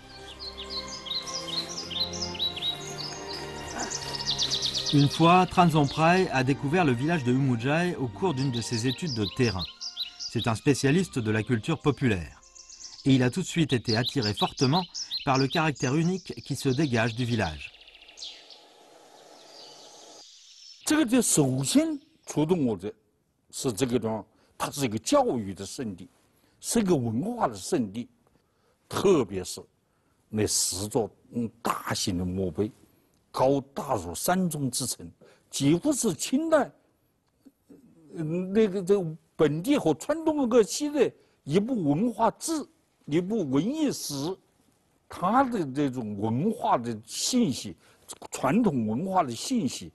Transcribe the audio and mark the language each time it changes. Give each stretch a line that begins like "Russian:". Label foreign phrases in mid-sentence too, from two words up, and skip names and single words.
French: Une fois, Tran Zonprai a découvert le village de Yumujai au cours d'une de ses études de terrain. C'est un spécialiste de la culture populaire. Et il a tout de suite été attiré fortement par le caractère unique qui se dégage du village.
Chinese: 这个就首先触动我的是这个地方，它是一个教育的圣地，是一个文化的圣地，特别是那10座大型的墓碑，高大如山中之城，几乎是清代那个这本地和川东各系的一部文化志，一部文艺史，它的这种文化的信息，传统文化的信息。